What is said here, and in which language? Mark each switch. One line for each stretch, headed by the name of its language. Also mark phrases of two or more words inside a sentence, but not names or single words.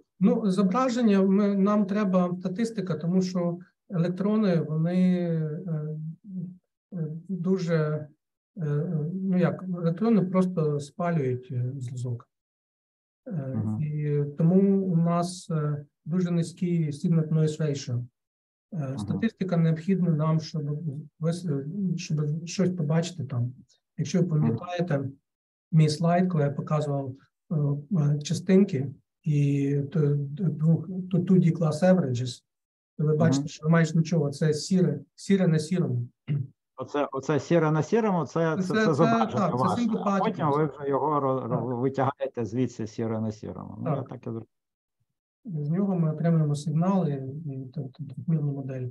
Ukrainian: Зображення, нам треба статистика, тому що електрони, вони дуже, електрони просто спалюють зв'язок. І тому у нас дуже низький
English: signal-to-noise ratio.
Ukrainian: Статистика необхідна нам, щоб щось побачити там. Якщо ви пам'ятаєте мій слайд, коли я показував частинки і
English: 2D class averages,
Ukrainian: то ви бачите, що майже нічого, це сіре на сірому. Оце сіре на сірому, це зображення так, це ваше, single а потім particles. ви вже його Так. витягаєте звідси сіре на сірому. Ну, я Так. так і зрозумів. З нього ми отримуємо сигнали і трьохмірну модель.